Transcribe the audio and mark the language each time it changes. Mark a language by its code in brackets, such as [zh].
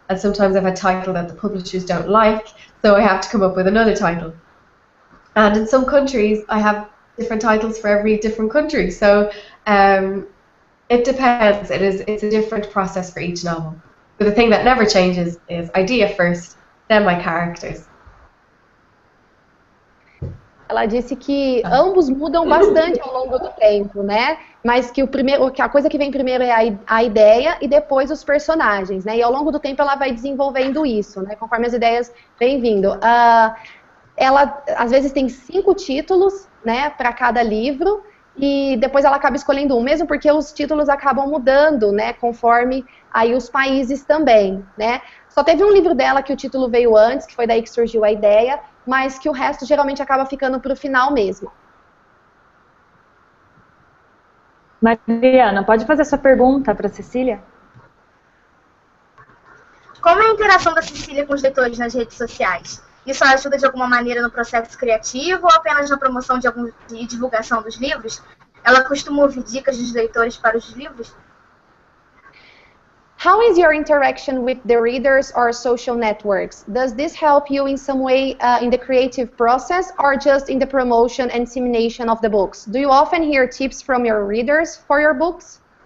[en] And sometimes I've a title that the publishers don't like, so I have to come up with another title. And in some countries, I have different titles for every different country. So it depends. It's a different process for each novel. But the thing that never changes is idea first, then my characters. [pt] Ela disse que ambos mudam bastante ao longo do tempo, né? Mas que a coisa que vem primeiro é a ideia e depois os personagens, né? E ao longo do tempo ela vai desenvolvendo isso, né? Conforme as ideias vêm vindo. Ela às vezes tem 5 títulos, né? Para cada livro e depois ela acaba escolhendo um, mesmo porque os títulos acabam mudando, né? Conforme aí os países também, né? Só teve um livro dela que o título veio antes, que foi daí que surgiu a ideia, mas que o resto geralmente acaba ficando para o final mesmo. Mariana, pode fazer sua pergunta para a Cecília? Como é a interação da Cecília com os leitores nas redes sociais? Isso ajuda de alguma maneira no processo criativo ou apenas na promoção de divulgação dos livros? Ela costuma ouvir dicas dos leitores para os livros? [en] How is your interaction with the readers or social networks? Does this help you in some way in the creative process or just in the promotion and dissemination of the books? Do you often hear tips from your readers for your books?